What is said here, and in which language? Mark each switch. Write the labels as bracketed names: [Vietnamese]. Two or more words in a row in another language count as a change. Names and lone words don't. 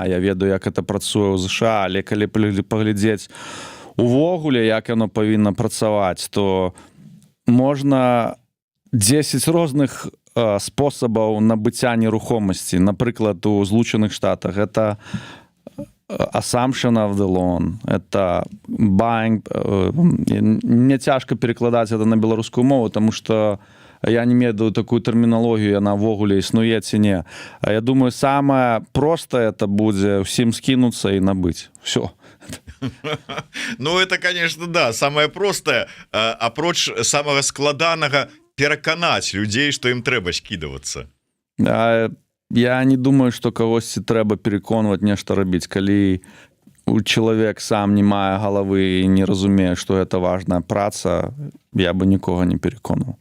[Belarusian] Я ведаю, як это працуе ў ЗША, але калі паглядзець увогуле, як яно павінна працаваць, то можна 10 розных спосабаў набыцця нерухомасці. Напрыклад, у Злучаных Штатах это [English] assumption of the loan, [Belarusian] это buying. Мне цяжка перакладаць это на беларускую мову, таму што я не ведаю такую тэрміналогію, яна ввогуле існуе ці не. А я думаю, самае простае это будзе ўсім скінуцца і набыць. [Russian] Всё. Ну, это, конечно, да, самое простое, [Belarusian] апроч самага складанага пераканаць людзей, што ім трэба скідавацца. Я не думаю, што кагосьці трэба пераконваць нешта рабіць. Калі чалавек сам не мае галавы і не разумее, што гэта важная праца, я бы нікога не пераконваў.